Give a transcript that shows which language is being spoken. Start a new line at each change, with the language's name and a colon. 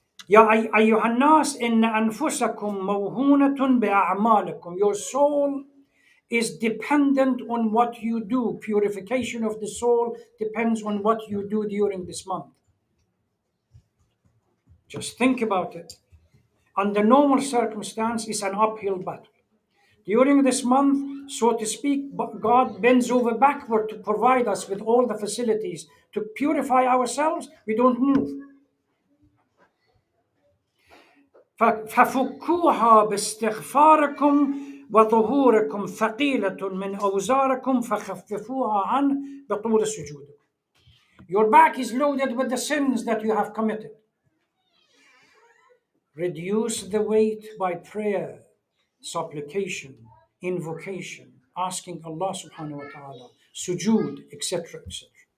Arabic: يا أيها الناس إن أنفسكم موهونة بأعمالكم.
English: Your soul is dependent on what you do. Purification of the soul depends on what you do during this month. Just think about it. Under normal circumstance, it's an uphill battle. During this month, so to speak, God bends over backward to provide us with all the facilities to purify ourselves. We don't move.
Arabic: ففكوها باستغفاركم وظهوركم ثقيلة من أوزاركم فخففوها عنه بطول السجود.
English: Your back is loaded with the sins that you have committed. Reduce the weight by prayer, supplication, invocation, asking Allah
Arabic: subhanahu wa ta'ala,
English: sujood, etc., etc.